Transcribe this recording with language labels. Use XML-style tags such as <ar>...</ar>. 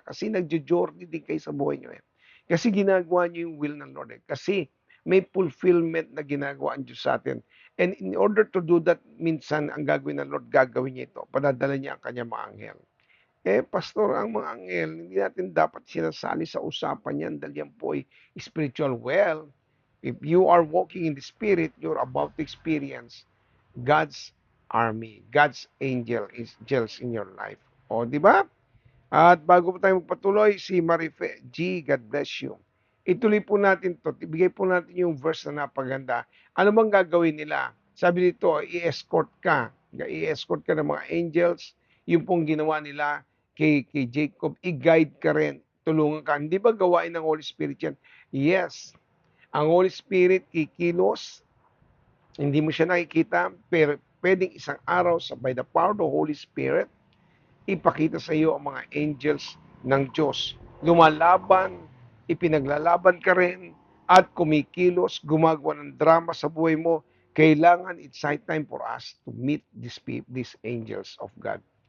<tl>Kasi nagjo-journey din kayo sa buhay nyo eh. Kasi ginagawa nyo yung will ng Lord eh. Kasi may fulfillment na ginagawa ang Diyos sa atin.</tl> <en>And in order to do that,</en> <tl>minsan ang gagawin ng Lord, gagawin niya ito. Padadala niya ang kanyang mga anghel. Pastor, ang mga anghel, hindi natin dapat sinasali sa usapan yan dahil yan po ay spiritual.</tl> <en>Well, if you are walking in the Spirit, you're about to experience God's army, God's angels in your life.</en> <tl>O, di ba? At bago po tayo magpatuloy, si Marife G, God bless you. Ituloy po natin to. Ibigay po natin yung verse na napaganda. Ano bang gagawin nila? Sabi dito, i-escort ka. I-escort ka ng mga angels. Yung pong ginawa nila kay Jacob, i-guide ka rin. Tulungan ka. Hindi ba gawain ng Holy Spirit yan? Yes. Ang Holy Spirit kikilos. Hindi mo siya nakikita, pero pwedeng isang araw sa</tl> <en>by the power of the Holy Spirit,</en> <tl>ipakita sa iyo ang mga angels ng Diyos. Lumalaban, ipinaglalaban ka rin, at kumikilos, gumagawa ng drama sa buhay mo.</tl> <en>Kailangan, it's high time for us to meet these angels of God.</en>